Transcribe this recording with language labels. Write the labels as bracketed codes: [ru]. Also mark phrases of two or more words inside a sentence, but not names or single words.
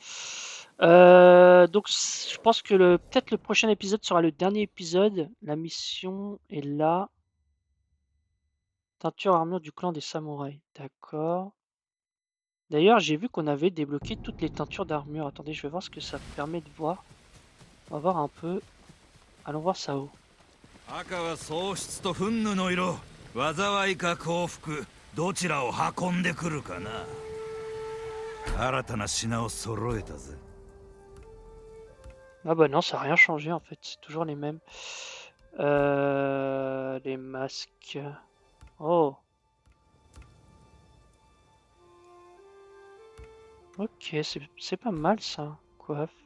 [fr] Donc je pense que peut-être le prochain épisode sera le dernier épisode. La mission est là. Teinture armure du clan des samouraïs. D'accord. D'ailleurs, j'ai vu qu'on avait débloqué toutes les teintures d'armure. Attendez, je vais voir ce que ça permet de voir. On va voir un peu. Allons voir ça haut. [ja] 赤は喪失と憤怒の色、災いか幸福、どちらを運んでくるかな。新たな品を揃えたぜ。 [fr] Ah bah non, ça n'a rien changé en fait, c'est toujours les mêmes. Les masques. Oh. Ok, c'est pas mal ça. Coiffe.